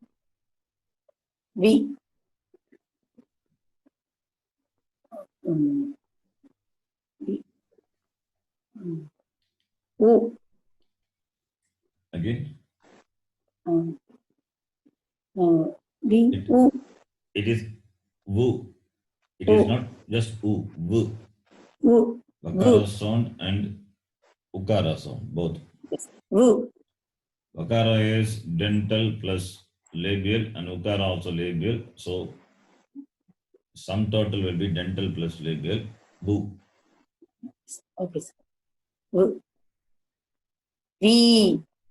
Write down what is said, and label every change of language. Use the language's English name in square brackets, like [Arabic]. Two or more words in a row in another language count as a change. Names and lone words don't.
[English] Vi. Vi. U. Again. Vi. U. It is wu. It is not just u. Wu. U. Vakara sound and ukara sound, both. Yes. Vu. Vakara is dental plus labial and ukara also labial. So sum total will be dental plus labial. Wu. Okay, sir. V. V.